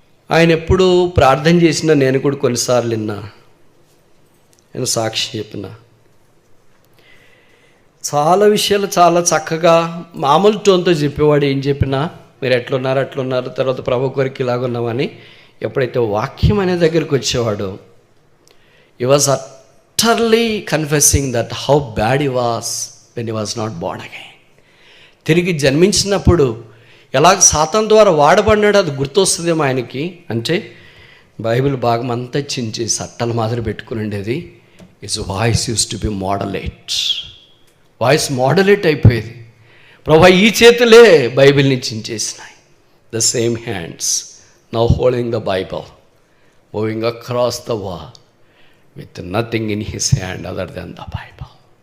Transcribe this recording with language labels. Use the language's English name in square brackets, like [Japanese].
[Telugu] ఆయన ఎప్పుడు ప్రార్థన చేసినా నేను కూడా కొన్నిసార్లు విన్నా, నేను సాక్షి చెప్పిన చాలా విషయాలు చాలా చక్కగా మామూలు టోన్తో చెప్పేవాడు. ఏం చెప్పినా మీరు ఎట్లున్నారు, తర్వాత ప్రభు కొరికి ఇలాగున్నామని. ఎప్పుడైతే వాక్యం అనే దగ్గరికి వచ్చేవాడు, [English] he was utterly confessing that how bad he was when he was not born again. [Telugu] తిరిగి జన్మించినప్పుడు ఎలాగ సాతాను ద్వారా వాడబడినాడు అది గుర్తొస్తుందేమో ఆయనకి. అంటే బైబిల్ భాగం అంతా చించేసి అట్టల మాదిరి పెట్టుకుని ఉండేది. [English] His voice used to be modulate. [Telugu] Voice మోడలేట్ అయిపోయేది. ప్రభా ఈ చేతులే బైబిల్ని చించేసినాయి. [English] The same hands now holding the Bible, moving across the wall with nothing in his hand other than the Bible.